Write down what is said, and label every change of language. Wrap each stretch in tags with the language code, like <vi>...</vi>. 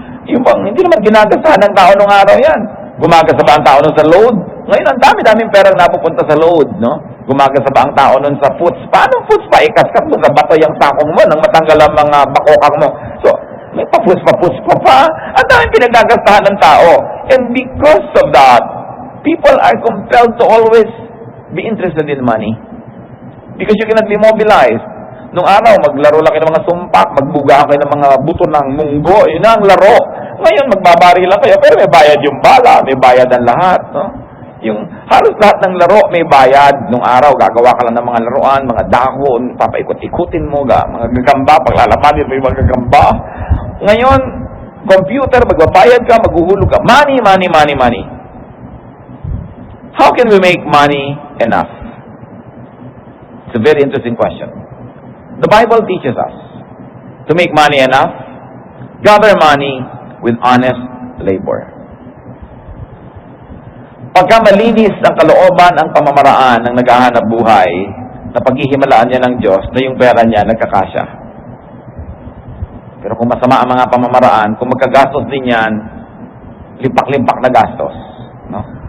<tl>Yung bang, hindi naman ginagasahan ng tao nung araw yan. Gumagasa ba ang tao nun sa load? Ngayon, ang dami-daming perang napupunta sa load, no? Gumagasa ba ang tao nun sa foods? Paano foods pa? Ikaskat mo sa bato yung sakong mo nang matanggal ang mga bakokang mo. So, may pa-foods pa. Ang daming pinagagastahan ng tao.</tl> <en>And because of that, people are compelled to always be interested in money. Because you cannot be mobilized.</en> <tl>Nung araw, maglaro lang kayo ng mga sumpak, magbuga kayo ng mga buto ng munggo, yun ang laro. Ngayon, magbabari lang kayo, pero may bayad yung bala, may bayad ang lahat. No? Yung halos lahat ng laro may bayad. Nung araw, gagawa ka lang ng mga laruan, mga dahon, papaikot-ikutin mo, mga gagamba, paglalapanin mo yung mga gagamba. Ngayon, computer, magbabayad ka, maghuhulog ka.</tl> <en>Money, money, money, money. How can we make money enough? It's a very interesting question. The Bible teaches us to make money enough, gather money with honest labor.</en> <tl>Pagka malinis ang kalooban, ang pamamaraan ng naghahanap buhay, na paghihimalaan niya ng Diyos na yung pera niya nagkakasya. Pero kung masama ang mga pamamaraan, kung magkagastos din yan, limpak-limpak na gastos. No?</tl>